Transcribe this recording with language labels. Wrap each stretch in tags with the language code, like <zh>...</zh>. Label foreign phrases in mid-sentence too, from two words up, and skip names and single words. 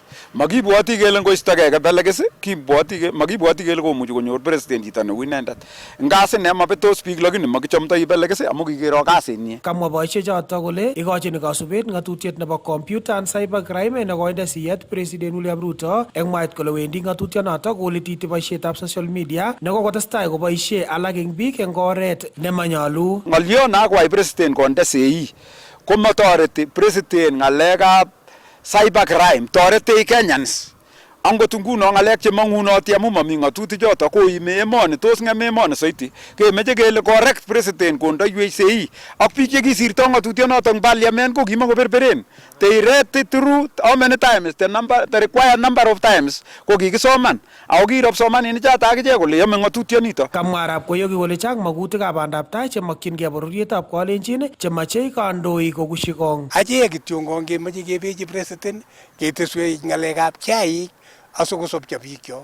<kln>Makibwoti kele ngoistogei Belex, makibwoti kele komuchi konyor president chito neu inendet. Ngasi ne mabetos biik lakini makichomtoi Belex amu kikero kasinyi. Kamwa boisiechoto kole ikochini kasubet ng'atutiet nebo Computer and Cyber Crime nekoinde siyet President William Ruto eng mwaet kole wendi ng'atutyonoto kolititi boisietab</kln> <en>social media</en> <kln>nekokotestai koboisie alak eng biik eng oret nemanyalu. Ng'olyo nakwai president konde sei komatoreti president ng'alekab</kln> <en>cyber crime,</en> <kln>toretech Kenyans. Angot nguno ng'alek chemang'unoti amu mami ng'atutik choto koime emoni, tos ng'em emoni soiti. Kemeche kele correct president kondoiwech sei ak biik chekisirto ng'atutyonoto eng parliament ko kimakoberberen.</kln> <en>They read it through how many times, the required number of times</en> <kln>ko kikisoman. Ako kirop somanin choto akichek kole yome ng'atutyonito. Kamwa Arap Koyoki kole chang magutikab bandaptai chemakyingei bororietab Kalenjin chemachei kandoik kokushi kong. Achek kityo ngemeche kebechi president keteswech ng'alekab chaik asikosobcho biikyo.</kln>